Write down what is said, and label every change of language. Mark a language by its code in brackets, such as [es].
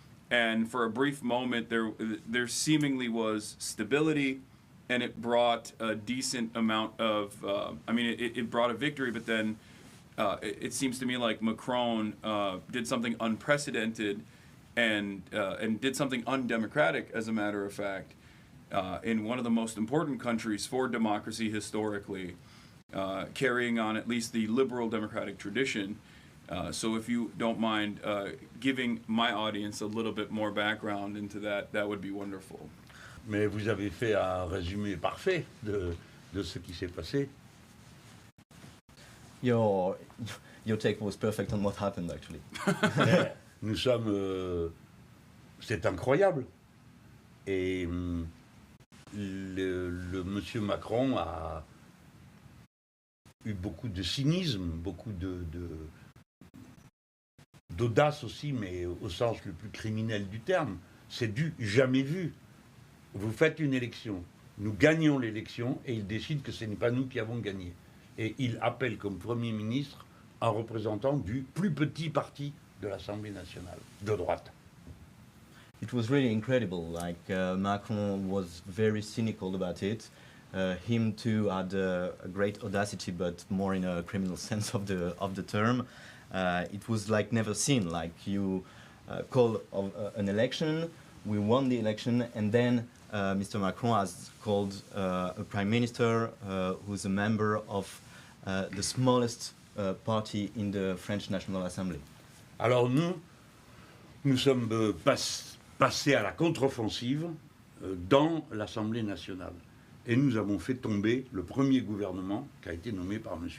[en] And for a brief moment, there seemingly was stability, and it brought a decent amount of, it brought a victory, but then it seems to me like Macron did something unprecedented and did something undemocratic, as a matter of fact, in one of the most important countries for democracy historically, carrying on at least the liberal democratic tradition. So if you don't mind giving my audience a little bit more background into that, that would be wonderful. [fr] Mais vous avez fait un résumé parfait de ce qui s'est passé. [en] Your take was perfect on what happened, actually. [fr] Nous sommes... c'est incroyable. Et le monsieur Macron a eu beaucoup de cynisme, beaucoup d'audace aussi, mais au sens le plus criminel du terme. C'est du jamais vu. Vous faites une élection, nous gagnons l'élection et il décide que ce n'est pas nous qui avons gagné. Et il appelle comme Premier ministre un représentant du plus petit parti de l'Assemblée nationale, de droite. [en] It was really incredible. Like Macron was very cynical about it. Him too had a great audacity, but more in a criminal sense of the term. It was like never seen. Like you call an election, we won the election, and then Mr. Macron has called a prime minister who's a member of the smallest party in the French National Assembly. [fr] Alors nous sommes passés à la contre-offensive dans l'Assemblée nationale. Et nous avons fait tomber le premier gouvernement qui a été nommé par M.